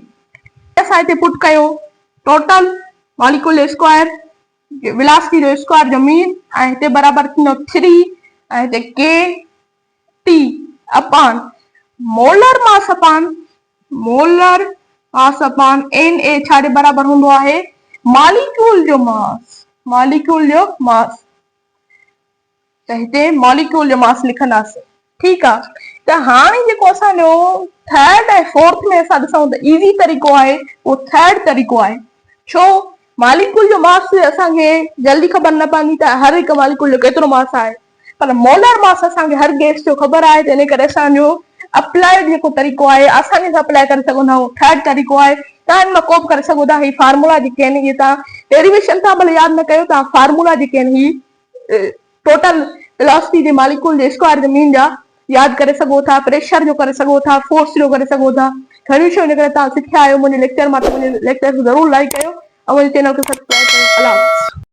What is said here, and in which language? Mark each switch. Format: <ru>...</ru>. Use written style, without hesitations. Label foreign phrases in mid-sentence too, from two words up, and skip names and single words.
<sd>असां हिते पुट कयो</sd> <en>total molecule square velocity</en> <sd>जो स्क्वायर जो मीन, ऐं हिते बराबर थींदो 3 ऐं हिते kT अपॉन</sd> <en>molar mass</en> <sd>अपॉन Na छाजे बराबर हूंदो आहे, मॉलिक्यूल जो मास, मॉलिक्यूल जो मास, त हिते मॉलिक्यूल जो मास लिखंदासीं। ठीकु आहे, त हाणे जेको असांजो थर्ड ऐं फोर्थ में असां ॾिसूं त इज़ी तरीक़ो आहे उहो थर्ड तरीक़ो आहे। छो, मॉलिक्यूल जो मास असांखे जल्दी ख़बर न पवंदी त हर हिकु मॉलिक्यूल जो केतिरो मास आहे, पर</sd> <en>molar mass</en> <sd>असांखे हर गैस जो ख़बर आहे, त इन करे असांजो अप्लाइड जेको तरीक़ो आहे आसानी सां अप्लाई करे सघंदा आहियूं, थर्ड तरीक़ो आहे। तव्हां हिन मां को बि करे सघो था, ही फार्मूला जेके आहिनि इहे तव्हां डेरिवेशन सां भले यादि न कयो, तव्हां फार्मूला जेके आहिनि ही</sd> <en>total velocity</en> <sd>जे मॉलिक्यूल जे स्क्वायर जो मीन जा यादि करे सघो था, प्रेशर जो करे सघो था, फोर्स जो करे सघो था। घणियूं शयूं जेकॾहिं तव्हां सिखिया आहियो मुंहिंजे लेक्चर मां, त मुंहिंजे लेक्चर खे ज़रूरु लाइक कयो ऐं मुंहिंजे चैनल खे सब्सक्राइब कयो। अल्लाह हाफ़िज़।</sd>